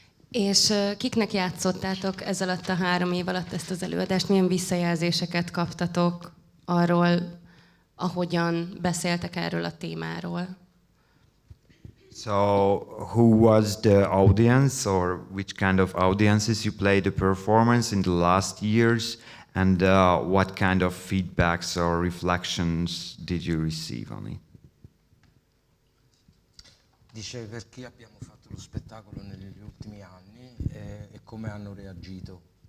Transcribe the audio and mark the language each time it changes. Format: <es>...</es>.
<hu>És kiknek játszottátok ez alatt a 3 év alatt ezt az előadást? Milyen visszajelzéseket kaptatok arról, ahogyan beszéltek erről a témáról?</hu> <en>So, who was the audience, or which kind of audiences you played the performance in the last years, and what kind of feedbacks or reflections did you receive on it?</en> <it>Dice perché abbiamo fatto lo spettacolo negli ultimi anni e come hanno reagito.</it>